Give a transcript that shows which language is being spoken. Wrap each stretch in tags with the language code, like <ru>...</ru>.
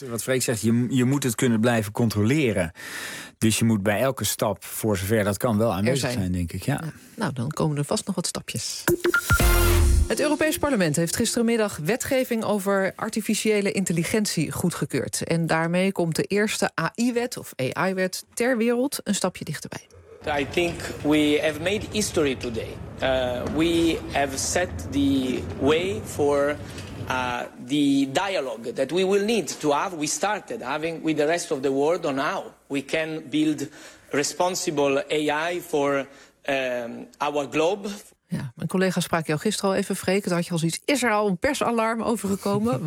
<nl>Wat Freek zegt, je moet het kunnen blijven controleren. Dus je moet bij elke stap, voor zover dat kan, wel aanwezig zijn, denk ik. Ja. Ja. Nou, dan komen er vast nog wat stapjes. Het Europees Parlement heeft gisterenmiddag wetgeving over artificiële intelligentie goedgekeurd. En daarmee komt de eerste AI-wet of AI-wet ter wereld een stapje dichterbij.</nl> <en>I think we have made history today. We have set the way for the dialogue that we will need to have. We started having with the rest of the world on how we can build responsible AI for our globe.</en> <nl>Ja, mijn collega sprak je al gisteren al even, Freek. Dat had je al zoiets. Is er al een persalarm over gekomen?</nl>